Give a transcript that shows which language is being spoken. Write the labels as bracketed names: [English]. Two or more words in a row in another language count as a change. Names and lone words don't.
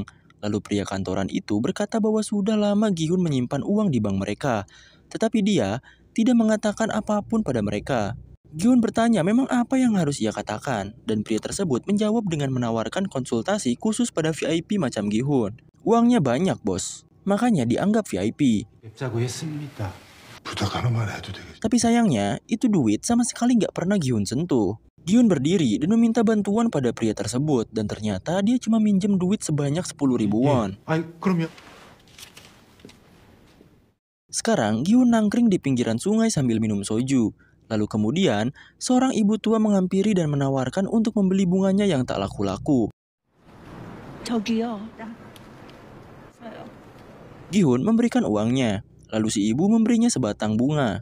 [Indonesian] Lalu pria kantoran itu berkata bahwa sudah lama Gi-hun menyimpan uang di bank mereka, tetapi dia tidak mengatakan apapun pada mereka. Giun bertanya memang apa yang harus ia katakan, dan pria tersebut menjawab dengan menawarkan konsultasi khusus pada VIP macam Gi-hun. Uangnya banyak, bos. Makanya dianggap VIP. [Korean] 뵙자고 했습니다. 부탁 하나만 해도 되겠죠? [Indonesian] Tapi sayangnya, itu duit sama sekali nggak pernah Gi-hun sentuh. Gi-hun berdiri dan meminta bantuan pada pria tersebut, dan ternyata dia cuma minjem duit sebanyak 10.000 won. [Korean] 아이, 그러면 [Indonesian] Sekarang, Gi-hun nangkring di pinggiran sungai sambil minum soju. Lalu kemudian, seorang ibu tua menghampiri dan menawarkan untuk membeli bunganya yang tak laku-laku. [Korean] 저기요. [Indonesian] Gi-hun memberikan uangnya, lalu si ibu memberinya sebatang bunga.